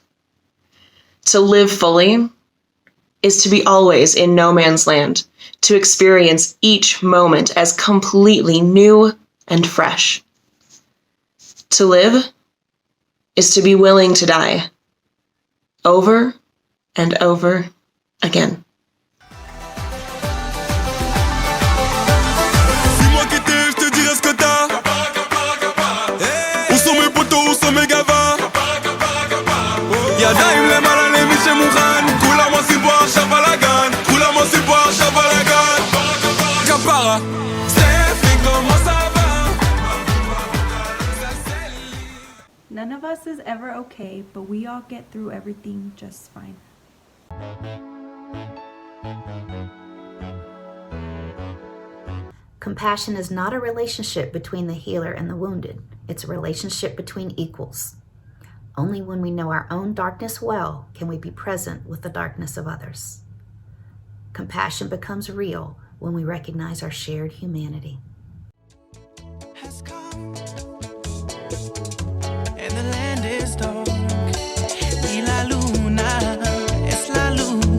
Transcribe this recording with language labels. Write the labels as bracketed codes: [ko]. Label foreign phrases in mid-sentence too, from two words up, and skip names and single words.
[en] To live fully is to be always in no man's land, to experience each moment as completely new and fresh. To live is to be willing to die over and over again. [fr] Dis-moi qui t'es, je te dirai ce que t'as. Où sont mes potos, où sont mes gavas? [he] ידיים למעלה למי שמוכן. כולם עושים פה עכשיו בלאגן. כולם עושים פה עכשיו בלאגן. כפרה. סטפי, [fr] comment ça va? [en] None of us is ever okay, but we all get through everything just fine. Compassion is not a relationship between the healer and the wounded. It's a relationship between equals. Only when we know our own darkness well can we be present with the darkness of others. Compassion becomes real when we recognize our shared humanity. And the land is dark [es] y la luna es la luz.